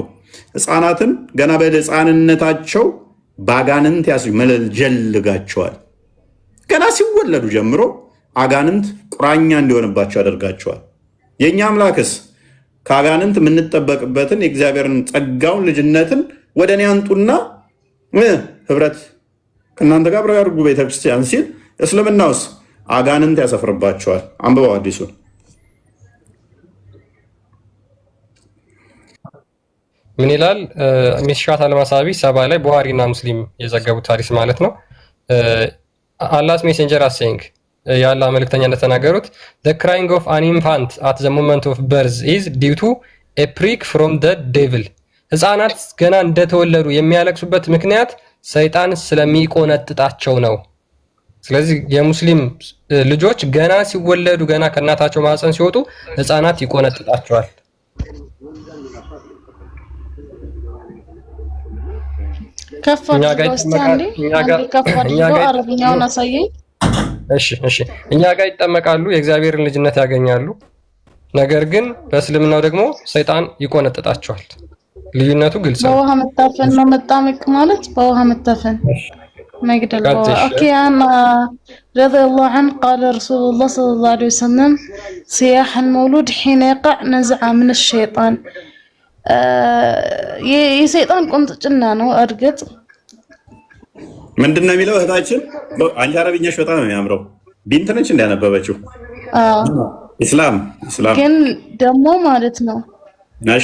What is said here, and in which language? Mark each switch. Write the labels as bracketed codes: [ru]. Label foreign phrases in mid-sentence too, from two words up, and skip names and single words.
[am] ህፃናትን ገና በህፃንነታቸው በአጋንንት ያስመለጀልጋቸዋል። ገና ሲወለዱ ጀምሮ አጋንንት ቁራኛ እንዲሆንባቸው ያደርጋቸዋል። የእኛ አምላክስ ከአጋንንት የምንጠበቅበትን የእግዚአብሔርን ጸጋውን ልጅነትን ወደ እኔ አንጡና ህብረት ከእናንተ ጋር አብረው ያድርጉ ቤተክርስቲያን ሲል፣ እስልምናውስ አጋንንት ያሰፍርባቸዋል። አንብበው አዲሱን ምን ይላል? ሚሽካት አልመሳቢ 70 ላይ ቡሃሪና ሙስሊም የዘገቡት ታሪክ ማለት ነው። [en] Allah's Messenger as saying [am] የአላህ መልእክተኛ እንደተናገሩት [en] the crying of an infant at the moment of birth is due to a prick from the devil [am] ህፃናት ገና እንደተወለዱ የሚያለቅሱበት ምክንያት ሰይጣን ስለሚቆነጥጣቸው ነው። ስለዚህ የሙስሊም ልጆች ገና ሲወለዱ ገና ከእናታቸው ማህፀን ሲወጡ ህፃናት ይቆነጥጣቸዋል። እኛ ጋር ይጠመቃሉ፣ የእግዚአብሔርን ልጅነት ያገኛሉ። ነገር ግን በእስልምናው ደግሞ ሰይጣን ይቆነጥጣቸዋል። ልዩነቱ ግልጽ ነው። በውሃ መታፈን ነው መጣመቅ ማለት በውሃ መታፈን መግደል። ኦኬ አና [ar] رضي الله عنه قال رسول الله صلى الله عليه وسلم صياح المولود حين يقع نزعة من الشيطان [am] የሰይጣን ቁንጥጭና ነው። እርግጥ ምንድነው የሚለው እህታችን? አንቺ አረብኛሽ በጣም ነው የሚያምረው። ቢንት ነች እንዳነበበችው ኢስላም ግን ደግሞ ማለት ነው እሺ